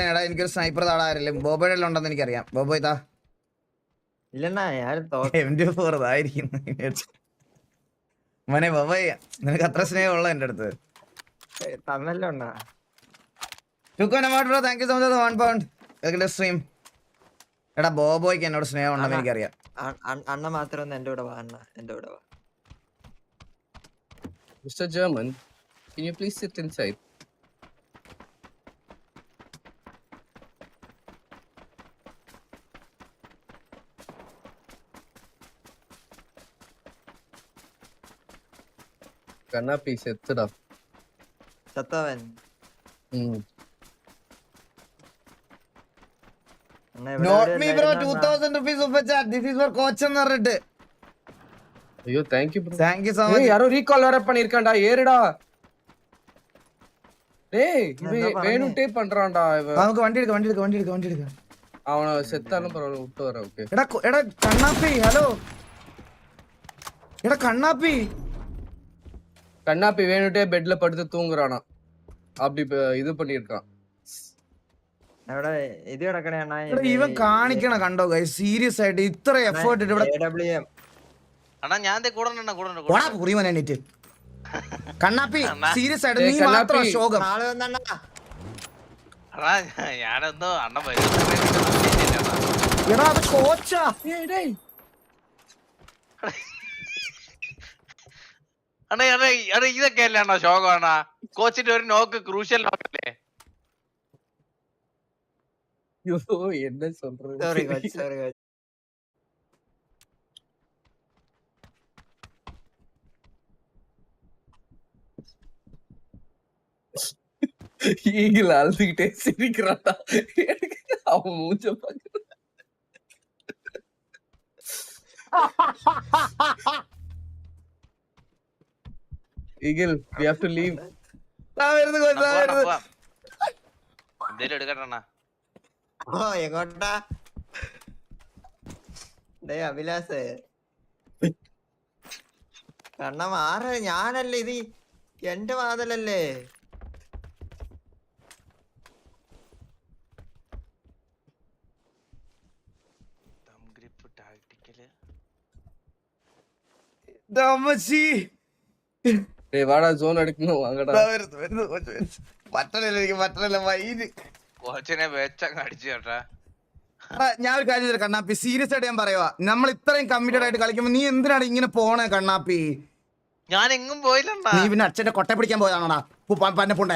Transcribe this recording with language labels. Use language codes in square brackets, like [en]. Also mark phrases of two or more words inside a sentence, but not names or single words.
[ml] എടാ എനിക്കൊരു സ്നൈപ്പർ താടാറില്ല. ബോബോയുടെ ഉണ്ടെന്ന് എനിക്കറിയാം. ബോബോയ് താ M24 ഇതായിരിക്കും മോനെ. ബോബോയ് നിനക്ക് അത്ര സ്നേഹമുള്ള എന്റെ അടുത്ത് തന്നല്ലോ. [en] bro thank you so much 1 pound. stream. [ml] എടാ ബോബോയ്ക്ക് എന്നോട് സ്നേഹം ഉണ്ടെന്ന് എനിക്കറിയാം. അണ്ണ മാത്രം എന്റെ കൂടെ വാ. എന്റെ കൂടെ വാ. [en] Mr. German, can you please sit inside? [ml] കണ്ണാപ്പി സെത്തടാ. സത്തവൻ [en] not me bro 2000 rupees super chat. This is for coach [ml] എന്ന് പറഞ്ഞിട്ട്. [en] അയ്യോ thank you bro. Thank you so much. [ta] யாரோ ரீகால் வேற பண்ணிருக்கான்டா. ஏறுடா டேய். இவன் வேணும்ட்டே பண்றான்டா இவன். [ml] നമുക്ക് വണ്ടി എടുക്കാം. [ta] அவன செத்தாலும் பரவாயில்லை விட்டு வர. ஓகே [ml] എടാ കണ്ണാപ്പി. ഹലോ എടാ [ta] கண்ணாப்பி வேணும்ட்டே பெட்ல படுத்து தூங்குறானா. அப்படி இது பண்ணிருக்கான். [ml] ഇവിടെ ഇത് കിടക്കണേ അണ്ണാ. ഇവൻ കാണിക്കണ കണ്ടോ ഗൈസ്? സീരിയസ് ആയിട്ട് ഇത്ര എഫേർട്ട് ഇട്ട് ഇവിടെ അണ്ണാ ഞാൻ കണ്ണാപ്പി സീരിയസ് ആയിട്ട് നീ മാത്രം ശോകം. ഞാനെന്തോ അണ്ണ എടാ അത് കോച്ചാ. അണ്ണാ ഇതൊക്കെ അല്ലേ അണ്ണാ ശോകമാണ? കോച്ചിന്റെ ഒരു നോക്ക് ക്രൂഷ്യൽ നോക്കല്ലേ? [ta] என்ன சொல்றது? [ml] സോറി കോച്ച്. [ta] ஈகிள் அழுதுகிட்டே சிரிக்கிறான்டா. அவன் மூஞ்ச பாக்குற. [en] Eagle, we have to leave. [ml] എന്തേലും എടുക്കട്ടെ. ഓ എങ്ങോട്ടാ? അഭിലാസ് കണ്ണ മാറ ഞാനല്ലേ ഇത് എന്റെ വാതലല്ലേ. [ta] டேய் வாடா ஜோன் அடிக்கணும் வாங்கடா. [ml] പറ്റണില്ല, എനിക്ക് പറ്റണില്ല വൈര്. കോച്ചിനെ വെച്ചങ്ങ് അടിച്ചു കേട്ടാ. ഞാൻ ഒരു കാര്യം ചോദിക്കാം കണ്ണാപ്പി, സീരിയസ് ആയിട്ട് ഞാൻ പറയുവാ, നമ്മൾ ഇത്രയും കമ്മിറ്റഡ് ആയിട്ട് കളിക്കുമ്പോ നീ എന്തിനാണ് ഇങ്ങനെ പോണേ കണ്ണാപ്പി? ഞാൻ എങ്ങും പോയില്ലണ്ണാ. നീ പിന്നെ അച്ഛന്റെ കൊട്ട പിടിക്കാൻ പോയതാണോടാ പന്നപ്പുണ്ടേ?